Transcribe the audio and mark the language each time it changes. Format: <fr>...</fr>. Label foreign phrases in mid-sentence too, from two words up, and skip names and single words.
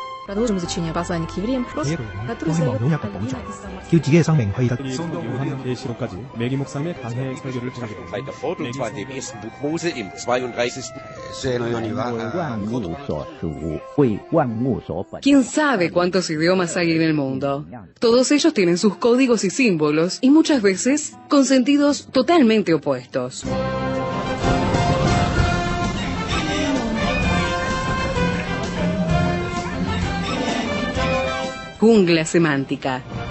<ru>Продолжим изучение послания к евреям, который задает один из самых...</ru> <yue>叫自己嘅生命可以得</yue> <ko>계시록까지 매기 목사님의 강해 설교를 찾아뵙니다.</ko> <de>Weiter fort, und zwar in dem ersten Buch Mose im 32.</de> <es>¿Quién sabe cuántos idiomas hay en el mundo? Todos ellos tienen sus códigos y símbolos, y muchas veces con sentidos totalmente opuestos. Jungla semántica.</es>